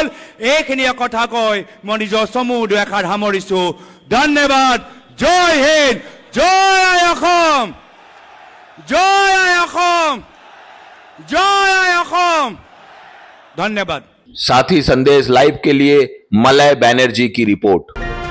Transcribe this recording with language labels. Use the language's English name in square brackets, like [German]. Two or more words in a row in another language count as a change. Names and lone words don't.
[Assamese] এইখিনিয়ে কথা কৈ মই নিজৰ চমু দুআষাৰ সামৰিছো। ধন্যবাদ। জয় হিন্দ, জয় আই অসম, জয় আই অসম, জয় আই অসম। ধন্যবাদ। [Hindi] साथी संदेश लाइव के लिए मलय बैनर्जी की रिपोर्ट।